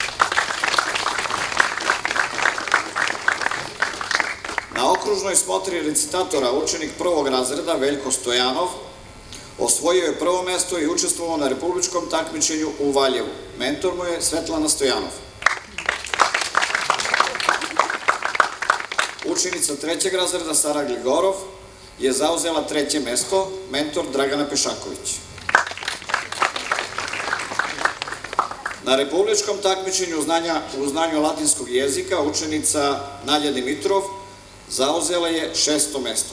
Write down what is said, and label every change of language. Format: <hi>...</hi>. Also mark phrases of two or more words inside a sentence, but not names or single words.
<sr>На окружној смотри рецитатора ученик првог разреда Велјко Стојанов освоио е прво место и учествувал на републичком такмичењу у Ваљеву. Ментор му е Светлана Стојанов. Ученица треќег разреда Сара Глигоров je zauzela treće mesto, mentor Dragana Pešaković. Na republičkom takmičenju u znanju latinskog jezika učenica Nadja Dimitrov zauzela je 6. mesto.</sr>